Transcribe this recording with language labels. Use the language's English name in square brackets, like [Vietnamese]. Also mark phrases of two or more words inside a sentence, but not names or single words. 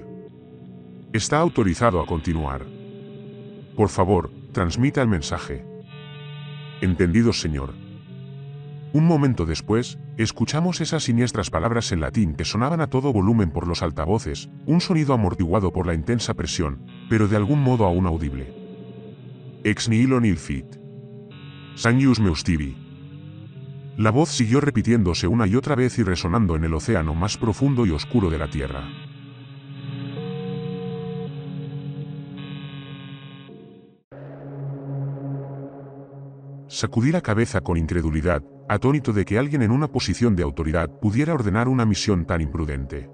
[Spanish] Está autorizado a continuar. Por favor, transmita el mensaje. Entendido, señor. Un momento después, escuchamos esas siniestras palabras en latín que sonaban a todo volumen por los altavoces, un sonido amortiguado por la intensa presión, pero de algún modo aún audible. [Latin] Ex nihilo nihil fit. Sanius meustivi. [Spanish] La voz siguió repitiéndose una y otra vez y resonando en el océano más profundo y oscuro de la Tierra. Sacudí la cabeza con incredulidad, atónito de que alguien en una posición de autoridad pudiera ordenar una misión tan imprudente.